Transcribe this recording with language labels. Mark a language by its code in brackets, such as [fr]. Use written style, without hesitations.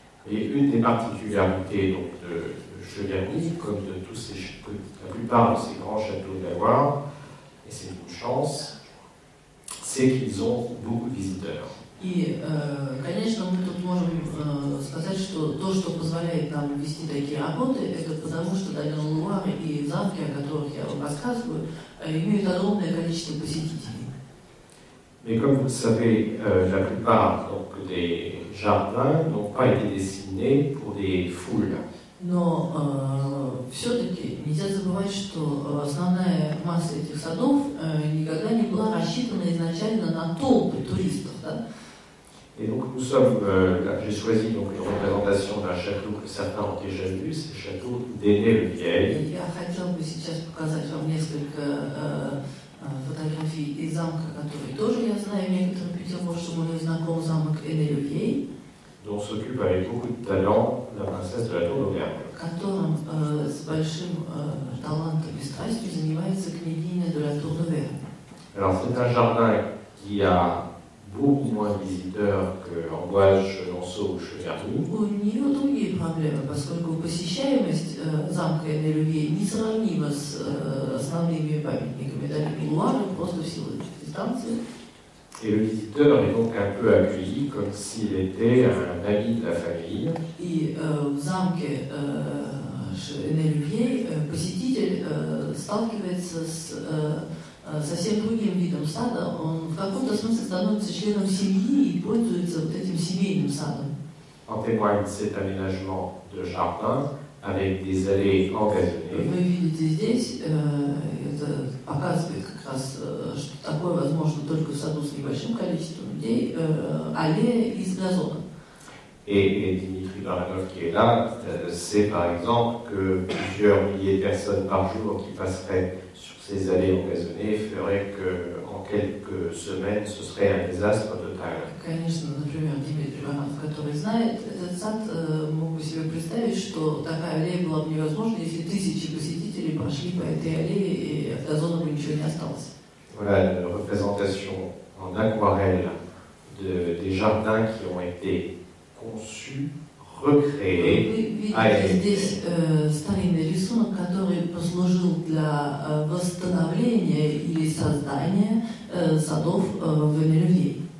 [fr] Et une des particularités donc, de Cheverny, comme de la plupart de ces grands châteaux de la Loire, et c'est une chance, c'est qu'ils ont beaucoup de visiteurs. [ru] И, конечно, мы тут можем сказать, что то, что позволяет нам вести такие работы, это потому, что долина Луары и замки, о которых я вам рассказываю, имеют огромное количество посетителей. [fr] Mais comme vous le savez, la plupart donc, des jardins n'ont pas été dessinés pour des foules. [ru] Но все-таки нельзя забывать, что основная масса этих садов никогда не была рассчитана изначально на толпы туристов. Да? [fr] Et donc nous sommes, j'ai choisi donc une représentation d'un château que certains ont déjà vu, c'est le château d'Aîné-le-Vieil. [ru] Я хотел бы сейчас показать вам несколько фотографий из замка, которые тоже я знаю, некоторым петербуржцам уже знаком, замок Aîné-le-Vieil, [fr] dont s'occupe avec beaucoup de talent la princesse de la Tour d'Auvergne. [ru] которым с большим талантом и страстью занимается княгиня de la Tour d'Auvergne. [fr] Alors c'est un jardin qui a beaucoup moins de visiteurs qu'Amboise, Chenonceau ou Cheverny. [ru] У нее другие проблемы, поскольку посещаемость замка Aîné-le-Vieil несравнима с основными памятниками долины Луары, просто в силу дистанции. [fr] Et le visiteur est donc un peu accueilli comme s'il était un ami de la famille. [ru] И в замке Aîné-le-Vieil посетитель сталкивается с совсем другим видом сада. Он в каком-то смысле становится членом семьи и пользуется вот этим семейным садом. [fr] En témoigne cet aménagement de jardin avec des allées engazonnées. [ru] Вы видите здесь, это показывает как раз, что такое возможно только в саду с небольшим количеством людей, аллея из газона. [fr] Et Dimitri Baranov qui est là, sait par exemple que plusieurs milliers de personnes par jour qui passeraient sur ces allées engazonnées feraient qu'en quelques semaines, ce serait un désastre total. [ru] Конечно, например, Дмитрий Баранов, который знает этот сад, мог бы себе представить, что такая аллея была бы невозможна, если тысячи посетителей прошли по этой аллее и от газона бы ничего не осталось. [fr] Voilà une représentation en aquarelle des jardins qui ont été conçus, recréés. [ru] Вы видите здесь старинный рисунок, который послужил для восстановления или создания садов в Aîné-le-Vieil.